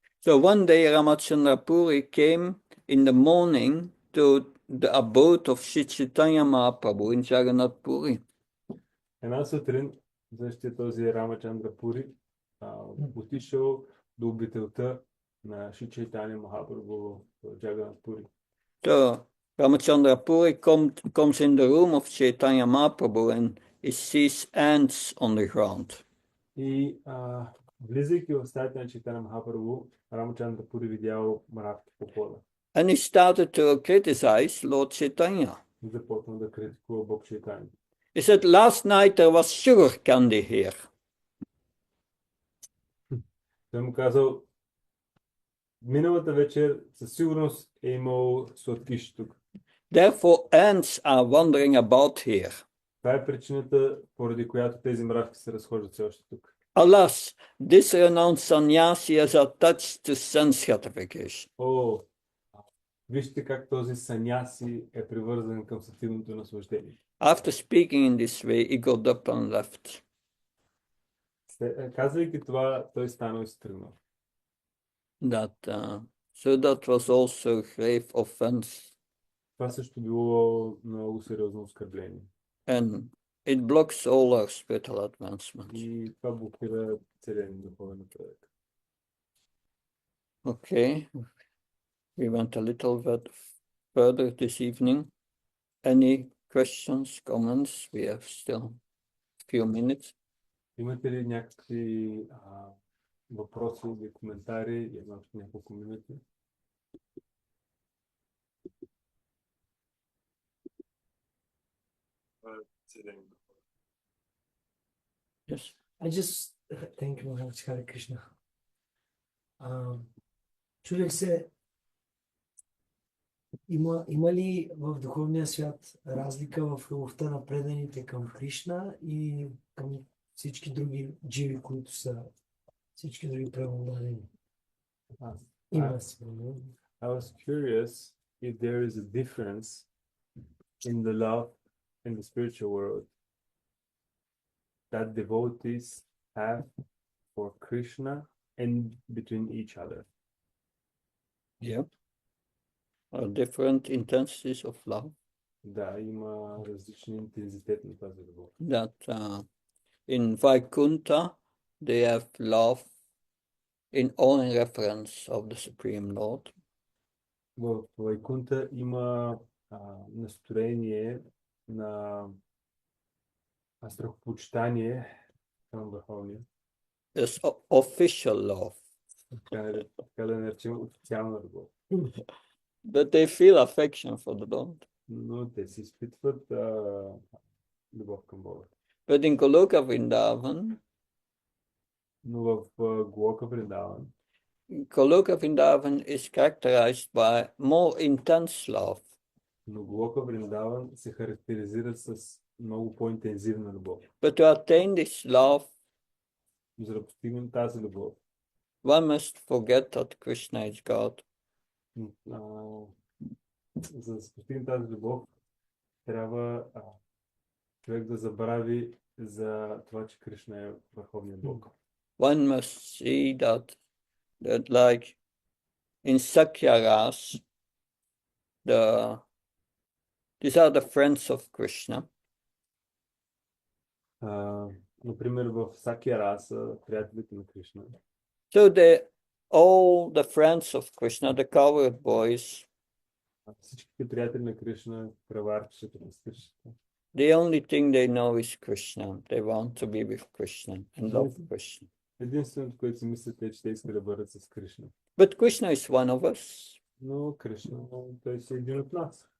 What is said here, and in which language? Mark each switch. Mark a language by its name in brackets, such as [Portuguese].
[English] So one day Ramachandra Puri came in the morning to the abode of Sri Chaitanya Mahaprabhu in Jagannath Puri. [Bulgarian] Една сутрин същия този Рамачандра Пури отишъл до обителта на Шри Чайтания Махапрабху в Джаганат Пури. [English] So Ramachandra Puri comes in the room of Chaitanya Mahaprabhu and he sees ants on the ground. [Bulgarian] И влизайки в стаята на Чайтания Махапрабху, Рамачандра Пури видял мравки по пода. [English] And he started to criticize Lord Chaitanya. [Bulgarian] И започна да критикува Бог Чайтания. [English] He said, last night there was sugar candy here. [Bulgarian] Той му казал, миналата вечер със сигурност е имал сладкиш тук. [English] Therefore ants are wandering about here. [Bulgarian] Това е причината, поради която тези мравки се разхождат все още тук. [English] Alas, this renowned sannyasi is attached to sense gratification. [Bulgarian] О, вижте как този саняси е привързан към сетивното наслаждение. [English] After speaking in this way, he got up and left. [Bulgarian] Казвайки това, той станал и се тръгнал. [English] So that was also grave offense. [Bulgarian] Това също било много сериозно оскърбление. [English] And it blocks all our spiritual advancements. [Bulgarian] И това блокира целият духовен напредък. [English] Okay, we went a little bit further this evening. Any questions, comments? We have still a few minutes. [Bulgarian] Имате ли някакви въпроси или коментари? Имам няколко минути. [English] Yes. I just thank you, Maharaj. Hare Krishna. [Bulgarian] Чудех се, има ли в духовния свят разлика в любовта на преданите към Кришна и към всички други дживи, които са всички други правоударени? Има си. [English] I was curious if there is a difference in the love in the spiritual world that devotees have for Krishna and between each other. Yeah. Different intensities of love. [Bulgarian] Да, има различни интензитет на тази любов. [English] That in Vaikuntha they have love in only reference of the Supreme Lord. [Bulgarian] В Вайкунта има настроение на страхопочитание към Върховния. [English] There's official love. [Bulgarian] Така да наречем официална любов. [English] But they feel affection for the Lord. [Bulgarian] Но те си изпитват любов към Бога. [English] But in Goloka Vrindavan, [Bulgarian] Но в Голока Вриндаван, [English] Goloka Vrindavan is characterized by more intense love. [Bulgarian] но Голока Вриндаван се характеризира с много по-интензивна любов. [English] But to attain this love, [Bulgarian] За да постигнем тази любов, [English] one must forget that Krishna is God. [Bulgarian] За да се постигне тази любов, трябва човек да забрави за това, че Кришна е върховният Бог. [English] One must see that like in Sakyaras, these are the friends of Krishna. [Bulgarian] Например, в Сакия са приятелите на Кришна. [English] So all the friends of Krishna, the cowherd boys, [Bulgarian] Всичките приятели на Кришна, кръварчета, пастирчета. [English] the only thing they know is Krishna. They want to be with Krishna and love Krishna. [Bulgarian] Единственото, което си мислят е, че те искат да бъдат с Кришна. [English] But Krishna is one of us. [Bulgarian] Но Кришна, той си един от нас.